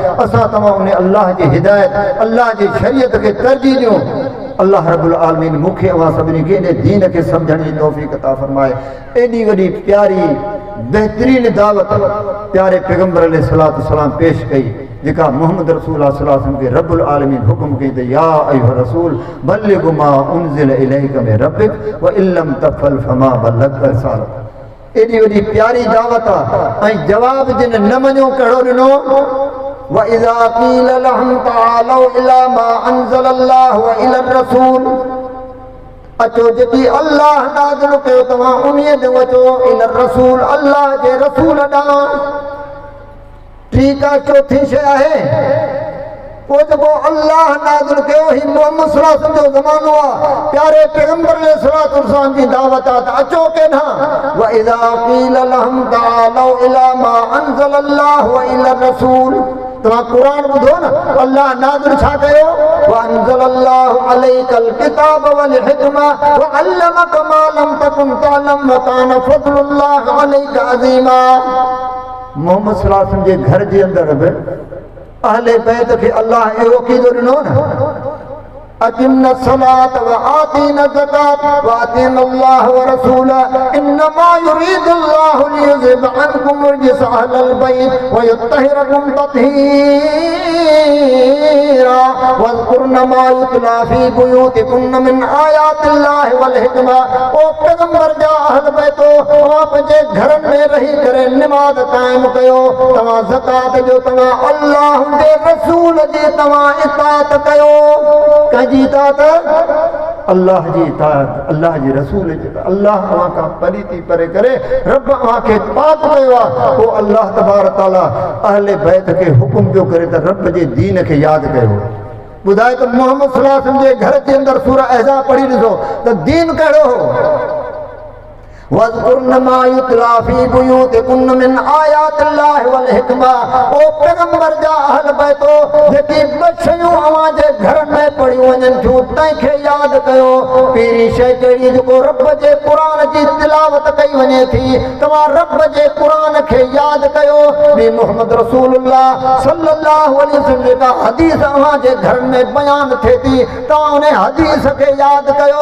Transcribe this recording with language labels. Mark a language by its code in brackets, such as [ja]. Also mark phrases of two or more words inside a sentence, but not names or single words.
[sd] असां तव्हां उन अल्लाह जी हिदायत, अल्लाह जी शरीयत खे तरजीह ॾियूं। अल्लाह [ar] رب العالمين [sd] मूंखे अवां सभिनी खे इन दीन खे सम्झण जी तौफ़ीक़ अता फरमाए। एॾी वॾी प्यारी बहितरीन दावत प्यारे पैगंबर [ar] عليه الصلاة والسلام [sd] पेश कई, जेका [ar] محمد رسول الله صلى الله عليه وسلم [sd] के [ar] رب العالمين [sd] हुकुम कई त [ar] يا أيها الرسول بلغ ما أنزل إليك من ربك وإن لم تفعل فما بلغت رسالته. [sd] एॾी वॾी प्यारी दावत आहे ऐं जवाब जिन न मञो कहिड़ो ॾिनो? [ar] وإذا قيل لهم تعالوا إلى ما أنزل الله وإلى الرسول. [sd] अचो जेकी अल्लाह नाज़िल कयो तव्हां उन्हीअ ॾे अचो, [ar] إلى الرسول [sd] अल्लाह जे रसूल ॾांहुं। ठीक आहे, चौथी शइ आहे पोइ जेको अल्लाह नाज़िल कयो ही मोहम्मद [ar] صلى الله عليه وسلم [sd] जो ज़मानो आहे, प्यारे पैगंबर [ar] عليه الصلاة والسلام [sd] जी दावत आहे त अचो केॾां? [ar] وإذا قيل لهم تعالوا إلى ما أنزل الله وإلى الرسول. [sd] तव्हां क़ुरान ॿुधो न, अल्लाह नाज़िल छा कयो? [ar] وأنزل الله عليك الكتاب والحكمة وعلمك ما لم تكن تعلم وكان فضل الله عليك عظيما. [sd] मोहम्मद [ar] صلى الله عليه وسلم [sd] जे घर जे अंदरि बि अहले बैत खे अल्लाह अहिड़ो अक़ीदो ॾिनो न, [ar] أقمنا الصلاة وآتينا الزكاة وأتينا الله ورسوله إنما يريد الله ليذهب عنكم الرجس أهل البيت ويطهركم تطهيرا. واذكرن ما يتلى في بيوتكن من آيات الله والحكمة. [sd] ओ पैगंबर जा अहल बैतो आप जे घरन में रही करे नमाज कायम कयो, तवा ज़कात जो तवा अल्लाह जे रसूल जी तवा इताअत कयो। कंहिंजी इताअत? अल्लाह जी इताअत, अल्लाह जी रसूल जी। अल्लाह अवां खां पलीती परे करे, रब अवां खे पाक कयो आहे। पोइ अल्लाह [ar] تبارك تعالى [sd] अहले बैत खे हुकुम पियो करे त रब जे दीन खे यादि कयो। ॿुधाए त मोहम्मद [ar] صلى الله عليه وسلم [sd] जे घर जे अंदरि सूरह अहज़ाब पढ़ी ॾिसो त दीन कहिड़ो हो। [ar] واذكرن ما يتلى في بيوتكن من آيات الله والحكمة. [sd] ओ पैगंबर जा अहल बैतो जेकी बशयूं अवां जे घरनि में पढ़ियूं वञनि थियूं तंहिंखे यादि कयो। पहिरीं शइ कहिड़ी जेको रब जे क़ुरान जी तिलावत कई वञे थी, तव्हां रब जे क़ुरान खे यादि कयो। ॿी [ar] محمد رسول الله صلى الله عليه وسلم [sd] जेका हदीस अवां जे घरनि में बयान थिए थी, तव्हां उन हदीस खे यादि कयो।